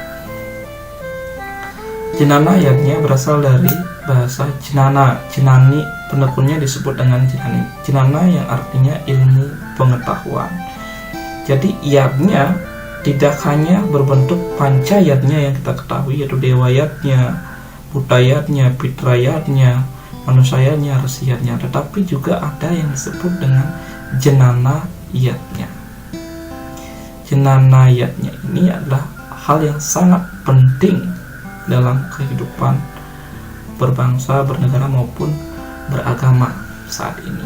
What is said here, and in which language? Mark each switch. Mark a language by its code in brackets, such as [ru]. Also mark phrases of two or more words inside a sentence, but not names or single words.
[id] Jenanayatnya berasal dari bahasa Jenana, Jenani, penekunnya disebut dengan Jenani. Jenana yang artinya ilmu pengetahuan. Jadi yatnya tidak hanya berbentuk pancayatnya yang kita ketahui, yaitu dewayatnya, butayatnya, pitrayatnya, manusayatnya, resiyatnya, tetapi juga ada yang disebut dengan jenanayatnya. Jenanayatnya ini adalah hal yang sangat penting dalam kehidupan berbangsa, bernegara maupun beragama saat ini.